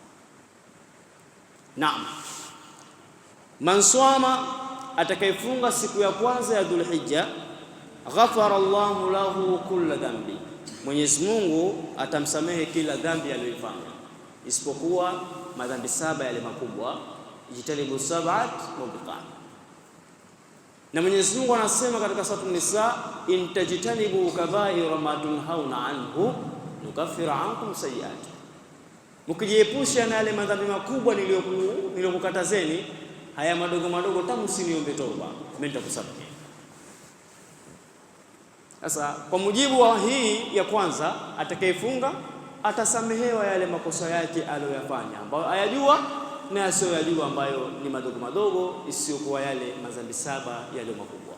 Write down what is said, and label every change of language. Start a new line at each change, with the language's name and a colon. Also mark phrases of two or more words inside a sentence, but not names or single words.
Swahili: Naam,
Arabic: من صام,
Swahili: atakayefunga siku ya kwanza ya Dhulhijja,
Arabic: غفر الله له كل ذنب,
Swahili: Mwenyezi Mungu atamsamehe kila dhambi aliyoifanya isipokuwa madhambi 7 yale makubwa,
Arabic: اجتنب سبع موبقات.
Swahili: Na Mwenyezi Mungu anasema katika sura An-Nisa,
Arabic: إن تجتنبوا كبائر ما تنهون عنه نكفر عنكم سيئات,
Swahili: mkijiepusha na yale madhambi makubwa niliyokukatazeni, haya madogo madogo tamu msiniombe toba, mimi nitakusamehe. Sasa kwa mujibu wa hii ya kwanza, atakayefunga atasamehewa yale makosa yake aliyoyafanya ambayo ayajua na asiyoyajua, ambayo ni madogo madogo, isiyokuwa yale madhambi 7 yale makubwa.